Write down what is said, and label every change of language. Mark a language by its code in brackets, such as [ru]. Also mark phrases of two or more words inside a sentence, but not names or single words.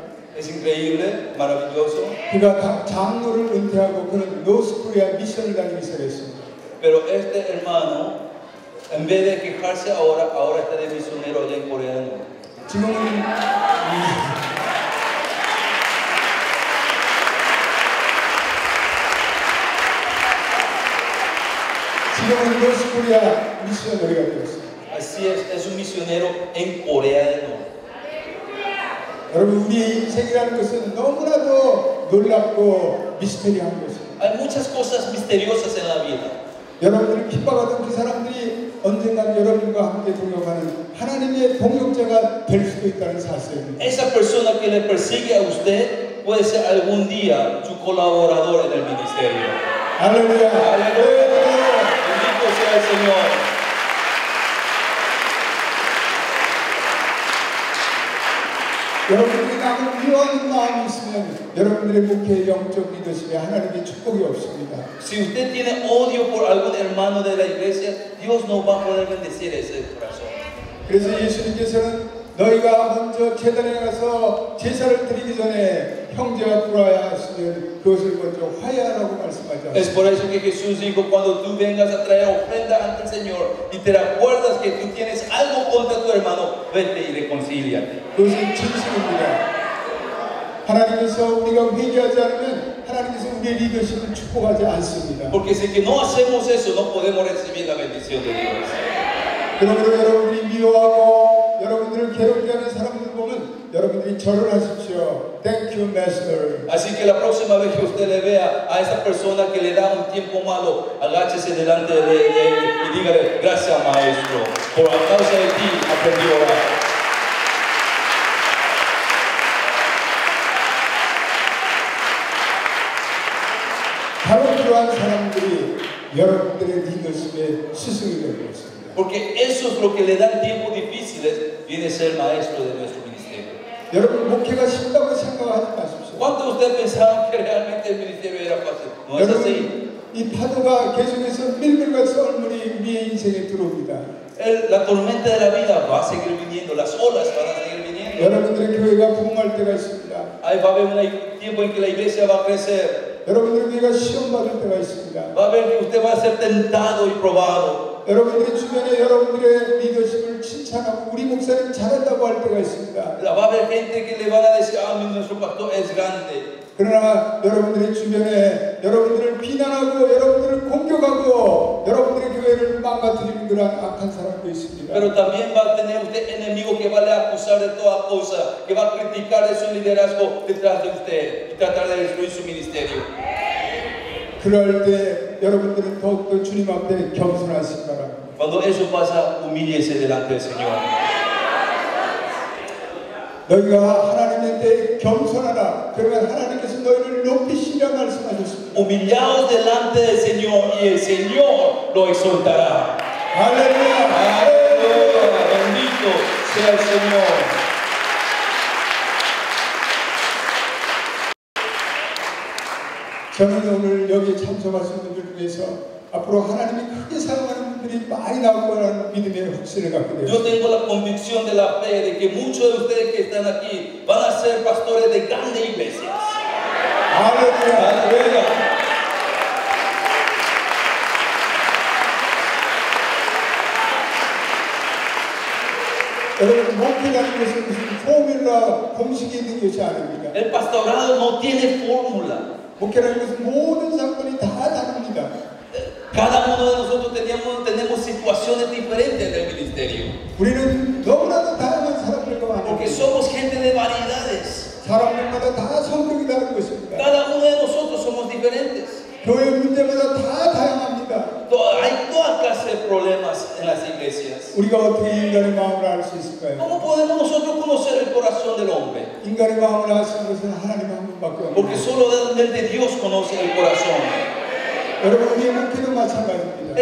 [es] Es increíble, maravilloso. [ko] 그가 장로를 은퇴하고 그는 노스코리아 미션을 다니기 시작했습니다. [es] Pero este hermano En vez de quejarse ahora está de misionero allá en Corea del Norte. [ko] 지금은 노스코리아 미셔너리가 되었습니다. [es] Así es un misionero en Corea del Norte. [ko] 여러분 우리의 인생이라는 것은 너무나도 놀랍고 미스테리한 것입니다. [es] Hay muchas cosas misteriosas en la vida. [ko] 여러분들을 핍박하던 그 사람들이 언젠간 여러분과 함께 동역하는 하나님의 동역자가 될 수도 있다는 사실입니다. [es] Esa persona que le persigue a usted puede ser algún día su colaborador en el ministerio. [ko] 할렐루야. [es] Aleluya. Bendito sea el Señor. [ko] 여러분들이 남을 미워하는 마음이 있으면 여러분들의 목회의 영적 리더십에 하나님의 축복이 없습니다. [es] Si usted tiene odio por algún hermano de la iglesia, Dios no va a poder bendecir ese corazón. [ko] 그래서 예수님께서는 너희가 먼저 제단에 가서 제사를 드리기 전에 형제와 불화야 하시면 그것을 먼저 화해하라고 말씀하죠. [es] Es por eso que Jesús dijo, cuando tú vengas a traer ofrenda ante el Señor y te recuerdas que tú tienes algo contra tu hermano, vete y reconcíliate. [ko] 그것은 진실입니다. 하나님께서 우리가 회개하지 않으면 하나님께서 우리의 리더십을 축복하지 않습니다. [es] Porque si que no hacemos eso, no podemos recibir la bendición de Dios. [ko] 그러므로 여러분들이 미워하고 여러분들을 괴롭게 하는 사람들 보면 여러분들이 절을 하십시오. [en] Thank you, Master. [es] Así que la próxima vez que usted le vea a esa persona que le da un tiempo malo, agáchese delante de él y dígale, gracias maestro, por a causa de ti aprendí a orar. [ko] 바로 그러한 사람들이 여러분들의 리더십의 스승이 되는 것입니다. [es] Porque eso es lo que le dan tiempos difíciles, viene a ser maestro de nuestro ministerio. [ko] 여러분 목회가 쉽다고 생각하지 마십시오. [es] ¿Cuántos de ustedes pensaban que realmente el ministerio era fácil? No es así. [ko] 여러분 이 파도가 계속해서 밀물과 썰물이 우리의 인생에 들어옵니다. [es] La tormenta de la vida va a seguir viniendo, las olas van a seguir viniendo. [ko] 여러분들의 교회가 부흥할 때가 있습니다. [es] Ahí va a haber un tiempo en que la iglesia va a crecer. [ko] 여러분들의 교회가 시험 받을 때가 있습니다. [es] Va a ver que usted va a ser tentado y probado. [ko] 여러분들의 주변에 여러분들의 리더십을 칭찬하고 우리 목사님 잘한다고 할 때가 있습니다. [es] Va a haber gente que le van a decir, nuestro pastor es grande. [ko] 그러나 여러분들의 주변에 여러분들을 비난하고 여러분들을 공격하고 여러분들의 교회를 망가뜨리는 그런 악한 사람도 있습니다. [es] Pero también va a tener usted enemigo que va a acusar de toda cosa, que va a criticar de su liderazgo detrás de usted y tratar de destruir su ministerio. [ko] 그럴 때 여러분들은 더욱더 주님 앞에 겸손하시기 바랍니다. [es] Cuando eso pasa, humíllese delante del Señor. [ko] 너희가 하나님의 때 겸손하라. 그러면 하나님께서 너희를 높이시리라 말씀하셨습니다. [es] Humillaos delante del Señor y el Señor lo exaltará. [ko] 할렐루야. [es] Aleluya. Bendito sea el Señor. [ko] 저는 오늘 여기에 참석하신 분들 중에서 앞으로 하나님이 크게 사용하는 분들이 많이 나올 거라는 믿음의 확신을 갖게 [es] Yo [ko] 되었습니다. [es] tengo la convicción de la fe de que muchos de ustedes que están aquí van a ser pastores de grandes iglesias. [ko] 할렐루야. [es] Aleluya. [ko] 여러분 목회라는 것은 무슨 포뮬라 공식이 있는 것이 아닙니다. [es] El pastorado no tiene fórmula. [ko] 목회라는 것은 모든 사건이 다 다릅니다. [es] Cada uno de nosotros tenemos situaciones diferentes en el ministerio. [ko] 우리는 너무나도 다양한 사람들과 [es] Porque [ko] 만납니다. [es] somos gente de variedades. [ko] 사람들마다 다 성격이 다른 것입니다. [es] Cada uno de nosotros somos diferentes. [ko] 교회 문제마다 다 다양합니다. [es] Hay toda clase de problemas en las iglesias. [ko] 우리가 어떻게 인간의 마음을 알 수 있을까요? [es] ¿Cómo podemos nosotros conocer el corazón del hombre? [ko] 인간의 마음을 알 수 있는 것은 하나님 한 분밖에 [es] Porque [ko] 없습니다. [es] solamente Dios conoce el corazón. [ko] 여러분 우리의 목회도 마찬가지입니다.